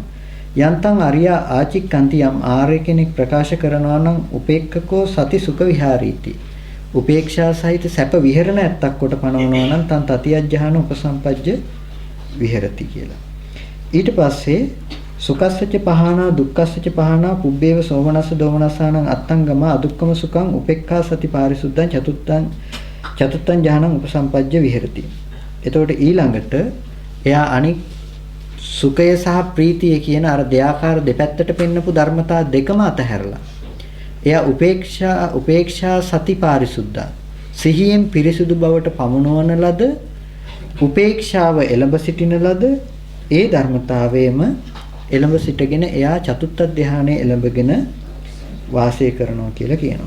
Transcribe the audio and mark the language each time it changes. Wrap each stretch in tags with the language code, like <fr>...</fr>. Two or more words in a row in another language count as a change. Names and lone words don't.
<pi>යන්තම් අරියා ආචික්කන්ති</pi> <si>යම් ආර්ය කෙනෙක් ප්‍රකාශ කරනවා නම්</si> <pi>උපේක්ඛකෝ සති සුඛ විහාරීති.</pi> <si>උපේක්ෂා සහිත සැප විහෙරණ ඇත්තක් කොට පනවනවා නම්</si> <pi>තන් තතියජ්ජහන උපසම්පජ්ජ විහෙරති</pi> <si>කියලා. ඊට පස්සේ</si> <pi>සුඛස්සච පහනා දුක්ඛස්සච පහනා පුබ්බේව සෝමනස්ස දෝමනස්සානං අත්තංගම අදුක්කම සුඛං උපේක්ඛා සති පාරිසුද්ධං චතුත්තං ඥානං උපසම්පජ්ජ විහෙරති.</pi> <si>එතකොට ඊළඟට එයා අනික් සුඛය සහ ප්‍රීතිය කියන අර දෙආකාර දෙපැත්තට පෙන්නපු ධර්මතා දෙකම අතහැරලා එයා උපේක්ෂා සති පාරිසුද්ධ සිහියෙන් පිරිසුදු බවට පමුණවන ලද උපේක්ෂාව එළඹ සිටින ලද ඒ ධර්මතාවයේම එළඹ සිටගෙන එයා චතුත්ථ ධානයේ එළඹගෙන වාසය කරනවා කියලා කියනවා.</si>